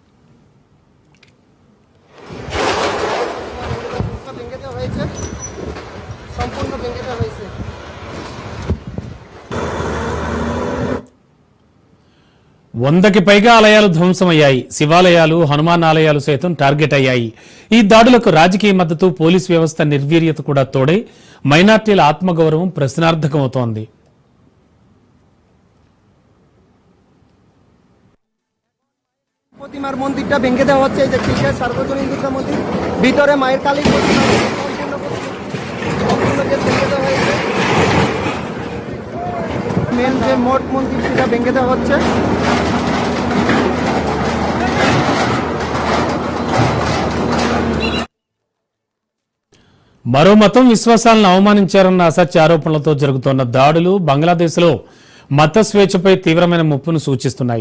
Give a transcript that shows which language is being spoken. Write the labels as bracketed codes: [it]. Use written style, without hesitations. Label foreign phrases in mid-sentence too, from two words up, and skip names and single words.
[te] వందకి పైగా ఆలయాలు ధ్వంసమయ్యాయి. శివాలయాలు, హనుమాన్ ఆలయాలు సైతం టార్గెట్ అయ్యాయి. ఈ దాడులకు రాజకీయ మద్దతు, పోలీసు వ్యవస్థ నిర్వీర్యత కూడా తోడై మైనార్టీల ఆత్మగౌరవం ప్రశ్నార్థకమవుతోంది. [bn] প্রতিমার মন্দিরটা ভেঙে দেওয়া হচ্ছে। এই যে ক্রিকেট সার্বজনীন দুর্গা মন্দির, ভিতরে মায়ের কালী প্রতিমা ভেঙে দেওয়া হয়েছে। মেন যে মঠ মন্দির সেটা ভেঙে দেওয়া হচ্ছে। [te] మరో మతం విశ్వాసాలను అవమానించారన్న అసత్య ఆరోపణలతో జరుగుతోన్న దాడులు బంగ్లాదేశ్లో మత స్వేచ్ఛపై తీవ్రమైన ముప్పును సూచిస్తున్నాయి.